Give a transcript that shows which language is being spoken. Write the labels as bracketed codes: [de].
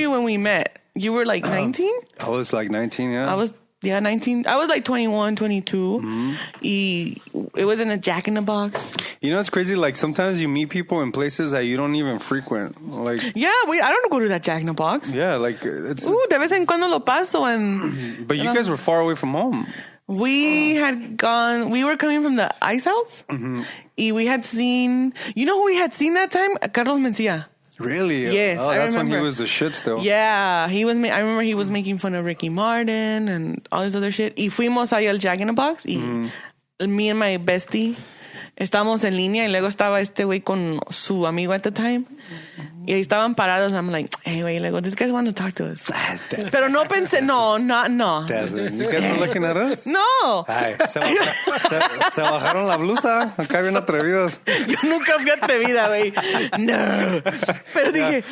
[en] you when we met? You were like 19? I was like 19, yeah. I was 19. I was like 21, 22. Mm-hmm. [es] Y [en] it was in a Jack in the Box. You know, it's crazy. Like, sometimes you meet people in places that you don't even frequent. Like, Yeah, I don't go to that Jack in the Box. yeah, like, it's... [es] De vez en cuando lo paso [en] and But you guys were far away from home. we were coming from the Ice House. Mm-hmm. [es] Y [en] we had seen, you know who we had seen that time? Carlos Mencia. Really? Yes, Oh, I that's when remember. he was the shit still. Yeah, I remember he was making fun of Ricky Martin and all this other shit. [es] Y fuimos ahí al Jack in the Box y [en] me and my bestie [es] estábamos en línea y luego estaba este güey con su amigo [en] at the time. [es] Y ahí estaban parados. [en] I'm like, hey, wait, like, this guys want to talk to us. [es] Pero no pensé, no. [en] You guys were looking at us? No. [es] Ay, se bajaron la blusa. Acá bien atrevidos. Yo nunca fui atrevida, güey. No. Pero dije,